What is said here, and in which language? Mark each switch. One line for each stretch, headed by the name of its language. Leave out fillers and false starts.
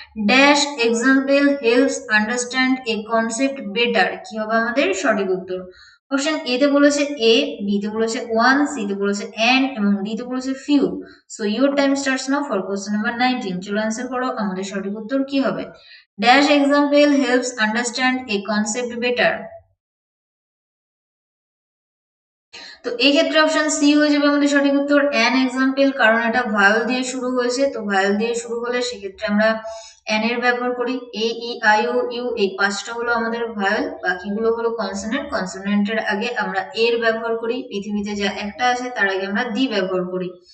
English: dash example helps understand a concept better,
Bangla: কি হবে আমাদের সঠিক উত্তর? অপশন এ তে বলেছে এ, বি তে বলেছে ওয়ান, সি তে বলেছে এন্ড এবং ডি তে বলেছে few.
English: So your time starts now for question number 19।
Bangla: চলো অ্যান্সার করো, আমাদের সঠিক উত্তর কি হবে?
English: Dash example helps understand a concept better.
Bangla: তো এই ক্ষেত্রে অপশন সি হয়ে যাবে আমাদের সঠিক উত্তর, অ্যান এক্সাম্পল, কারণ এটা ভায়োল দিয়ে শুরু হয়েছে। তো ভায়োল দিয়ে শুরু হলে সেক্ষেত্রে আমরা অ্যান এর ব্যবহার করি। এ, ই, আই, ও, ইউ এই পাঁচটা হলো আমাদের ভায়োল, বাকিগুলো হলো কনসোনেন্ট। কনসোনেন্টের আগে আমরা এর ব্যবহার করি, পৃথিবীতে যা একটা আছে তার আগে আমরা দি ব্যবহার করি।